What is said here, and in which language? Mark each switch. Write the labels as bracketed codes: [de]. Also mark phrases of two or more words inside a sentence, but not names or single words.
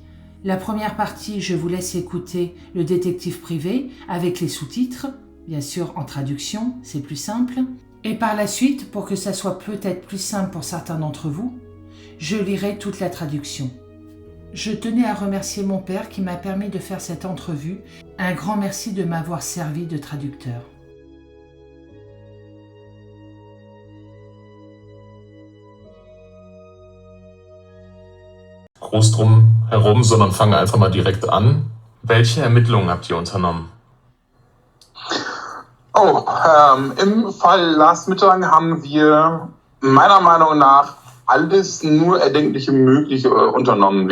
[fr] La première partie, je vous laisse écouter le détective privé avec les sous-titres, bien sûr en traduction, c'est plus simple. Et par la suite, pour que ça soit peut-être plus simple pour certains d'entre vous, je lirai toute la traduction. Je tenais à remercier mon père qui m'a permis de faire cette entrevue. Un grand merci de m'avoir servi de traducteur. [de] Groß drum herum, sondern fange einfach mal direkt an. Welche Ermittlungen habt ihr unternommen? Im Fall Lars Mittag haben wir meiner Meinung nach alles nur erdenkliche Mögliche unternommen.